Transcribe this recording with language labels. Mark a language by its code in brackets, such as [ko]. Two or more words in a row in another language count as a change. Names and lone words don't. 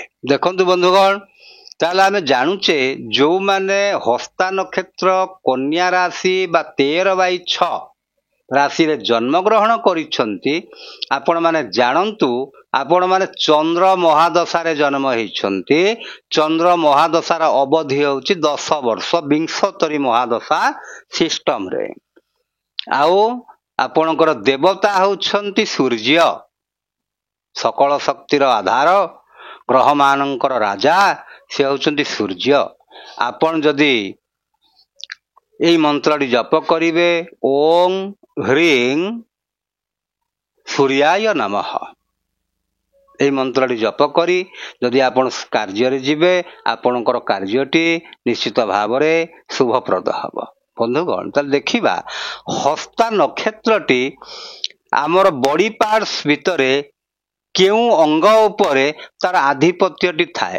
[or] ଦେଖନ୍ତୁ ବନ୍ଧୁଗଣ, ତାହାଲେ ଆମେ ଜାଣୁଛେ ଯୋ ମାନେ ହସ୍ତା ନକ୍ଷତ୍ର କନ୍ୟା ରାଶି ବା 13/6 ରାଶି ରେ ଜନ୍ମ ଗ୍ରହଣ କରିଛନ୍ତି, ଆପଣ ମାନେ ଜାଣନ୍ତୁ ଆପଣ ମାନେ ଚନ୍ଦ୍ର ମହାଦଶା ରେ ଜନ୍ମ ହୋଇଛନ୍ତି। ଚନ୍ଦ୍ର ମହାଦଶାର ଅବଧି ହେଉଛି 10 ବର୍ଷ, ବିଂଶୋତ୍ତରୀ ମହାଦଶା ସିଷ୍ଟମ ରେ। ଆଉ ଆପଣଙ୍କର ଦେବତା ହେଉଛନ୍ତି ସୂର୍ଯ୍ୟ, ସକଳ ଶକ୍ତିର ଆଧାର, ଗ୍ରହ ମାନଙ୍କର ରାଜା ସେ ହେଉଛନ୍ତି ସୂର୍ଯ୍ୟ। ଆପଣ ଯଦି ଏଇ ମନ୍ତ୍ରଟି ଜପ କରିବେ [sa] ओम ह्रीं सूर्याय नमः, [or] ଏଇ ମନ୍ତ୍ରଟି ଜପ କରି ଯଦି ଆପଣ କାର୍ଯ୍ୟ ରେ ଯିବେ ଆପଣଙ୍କର କାର୍ଯ୍ୟଟି ନିଶ୍ଚିତ ଭାବ ରେ ଶୁଭପ୍ରଦ ହେବ। ବନ୍ଧୁଗଣ, ତ ଦେଖିବା ହସ୍ତା ନକ୍ଷତ୍ରଟି ଆମର [en] body parts [or] ଭିତରେ କେଉଁ ଅଙ୍ଗ ଉପରେ ତାର ଆଧିପତ୍ୟଟି ଥାଏ।